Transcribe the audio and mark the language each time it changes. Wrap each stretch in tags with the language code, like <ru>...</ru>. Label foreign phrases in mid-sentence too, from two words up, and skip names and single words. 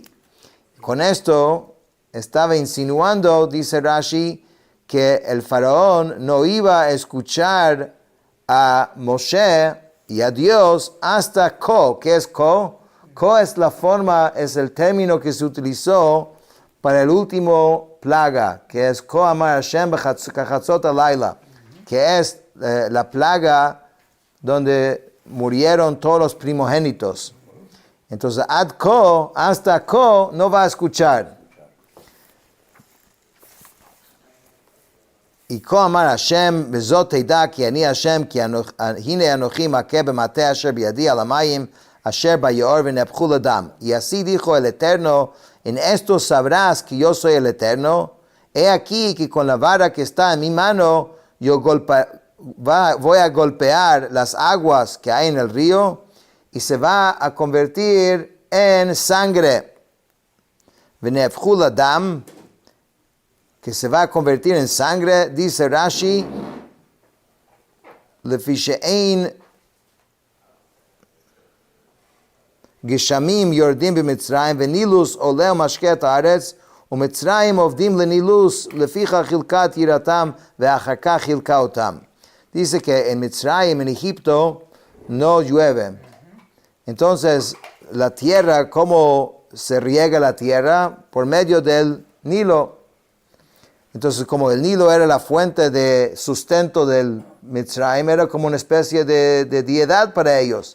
<es>Con esto estaba insinuando, dice Rashi, que el faraón no iba a escuchar a Moshe y a Dios hasta כה. ¿Qué es כה? כה es la forma, es el término que se utilizó para el último plaga, que es</es> <he>כה אמר השם בחצות הלילה,</he> <es>que es la plaga donde murieron todos los primogénitos. Entonces, hasta ko, no va a escuchar.</es> <he>Y כה אמר השם, בזאת תדע כי אני השם, כי הנה אנכי מכה במטה אשר בידי על המים, אשר ביאר ונהפכו לדם.</he> <es>Y así dijo el Eterno, en esto sabrás que yo soy el Eterno. He aquí que con la vara que está en mi mano, yo voy a golpear las aguas que hay en el río y se va a convertir en sangre.</es> <he>ונהפכו לדם,</he> <es>que se va a convertir en sangre, dice Rashi,</es> <he>לפי שאין גשמים יורדים במצרים ונילוס עולה משקה הארץ ומצרים עובדים לנילוס לפיכך חלקת יראתם ואחר כך חלקה אותם.</he> <es>Dice que en Mitzrayim, en Egipto, no llueve. Entonces, la tierra, ¿cómo se riega la tierra? Por medio del Nilo. Entonces, como el Nilo era la fuente de sustento del Mitzrayim, era como una especie de deidad para ellos.</es>